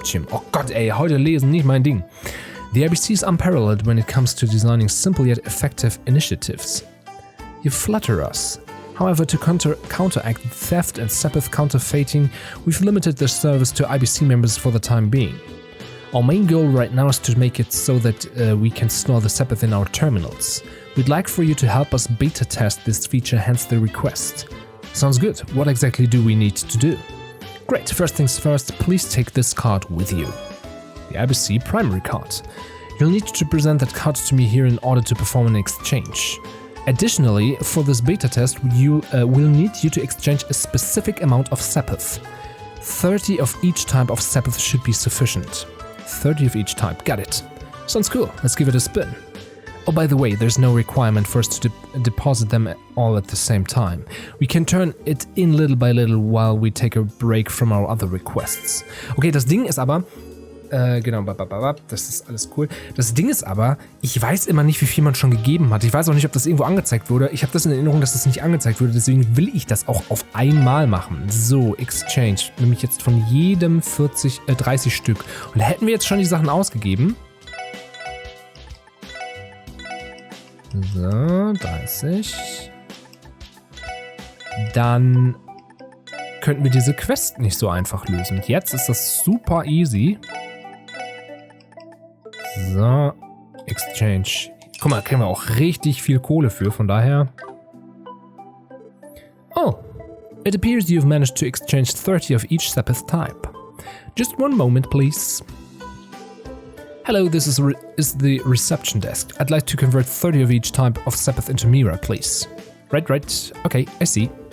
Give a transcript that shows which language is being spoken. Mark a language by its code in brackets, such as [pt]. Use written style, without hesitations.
[de] Oh Gott, ey, heute lesen nicht mein Ding. [en] The IBC is unparalleled when it comes to designing simple yet effective initiatives. You flatter us. However, to counteract theft and sapith counterfeiting, we've limited the service to IBC members for the time being. Our main goal right now is to make it so that we can store the sapith in our terminals. We'd like for you to help us beta test this feature, hence the request. Sounds good. What exactly do we need to do? Great, first things first, please take this card with you. The IBC primary card. You'll need to present that card to me here in order to perform an exchange. Additionally, for this beta test, we'll need you to exchange a specific amount of sapith. 30 of each type of sapith should be sufficient. 30 of each type. Got it. Sounds cool. Let's give it a spin. Oh, by the way, there's no requirement for us to deposit them all at the same time. We can turn it in little by little while we take a break from our other requests. [de] Okay, das Ding ist aber... genau, das ist alles cool. Das Ding ist aber, ich weiß immer nicht, wie viel man schon gegeben hat. Ich weiß auch nicht, ob das irgendwo angezeigt wurde. Ich habe das in Erinnerung, dass das nicht angezeigt wurde. Deswegen will ich das auch auf einmal machen. So, Exchange. Nämlich jetzt von jedem 30 Stück. Und da hätten wir jetzt schon die Sachen ausgegeben. So, 30. Dann könnten wir diese Quest nicht so einfach lösen. Jetzt ist das super easy. So, Exchange. Guck mal, da kriegen wir auch richtig viel Kohle für, von daher. [en] Oh, it appears you've managed to exchange 30 of each Sepith type. Just one moment, please. Hello, this is the reception desk. I'd like to convert 30 of each type of Sepith into Mira, please. Right. Okay, I see.